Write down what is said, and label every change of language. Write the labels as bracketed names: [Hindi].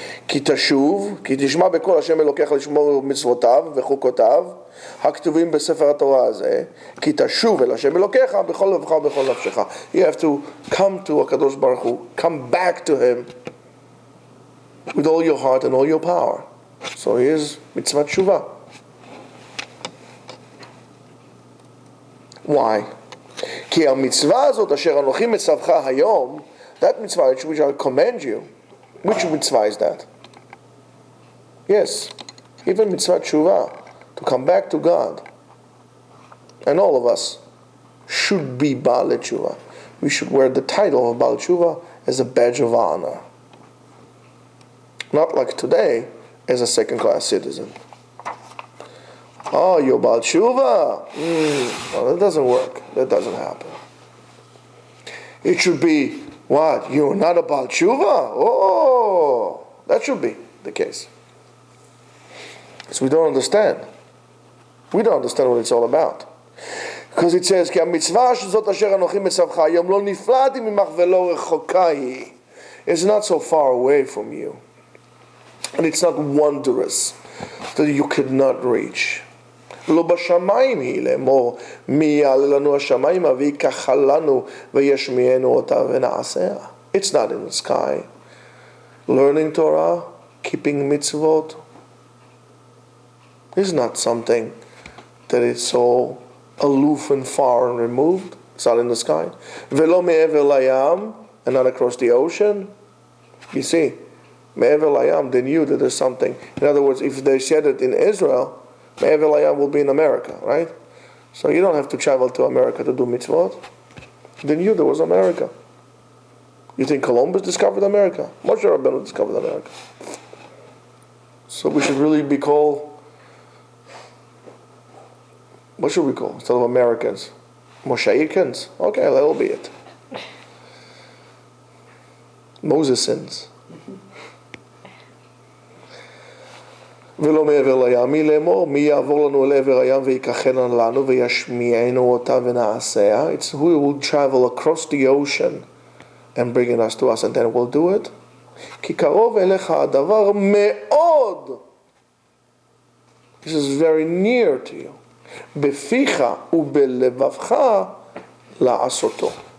[Hebrew] כי תשוב, כי תשמע בקול השם אלוקיך לשמור מצוותיו וחוקותיו הכתובים בספר התורה הזה, כי תשוב אל השם אלוקיך בכל לבך ובכל נפשך. [English] You have to come to הקדוש ברוך הוא, come back to him with all your heart and all your power. So here's [Hebrew] מצוות תשובה. [English] Why? [Hebrew] כי המצווה הזאת אשר אנוכי מצווך היום, [English] that mitzvah which I command you, which mitzvah is that? Yes, even mitzvah tshuva, to come back to God. And all of us should be Baal Tshuva. We should wear the title of Baal Tshuva as a badge of honor. Not like today, as a second-class citizen. Oh, you're Baal Tshuva? No, that doesn't work. That doesn't happen. It should be, what? You're not a Baal Tshuva? Oh, that should be the case. So we don't understand. We don't understand what it's all about. Because it says, [Hebrew] כי המצווה שזאת אשר אנוכי מצווך היום לא נפלאתי ממך ולא רחוקה היא. [English] It's not so far away from you. And it's not wondrous that you could not reach. [Hebrew] לא בשמיים היא לאמור מי יעלה לנו השמיימה ויקח לנו וישמיענו אותה ונעשיה. [English] It's not in the sky. Learning Torah, keeping mitzvot, is not something that is so aloof and far and removed. It's not in the sky. [Hebrew] Velo me'ever layam, [English] and not across the ocean. You see, me'ever layam, they knew that there's something. In other words, if they said it in Israel, me'ever layam will be in America, right? So you don't have to travel to America to do mitzvot. They knew there was America. You think Columbus discovered America? Moshe Rabbeinu discovered America. So we should really be called, what should we call instead of Americans? Mosheikans? Okay, that'll be it. Mosesans. [Hebrew] ולא מעבר לים, מי לאמור, מי יעבור לנו אל עבר הים ויקחנה לנו וישמיענו אותה ונעשיה. [English] It's who will travel across the ocean and bring us to us, and then we'll do it. [Hebrew] כי קרוב אליך הדבר מאוד. [English] This is very near to you. [Hebrew] בפיך ובלבבך לעשותו.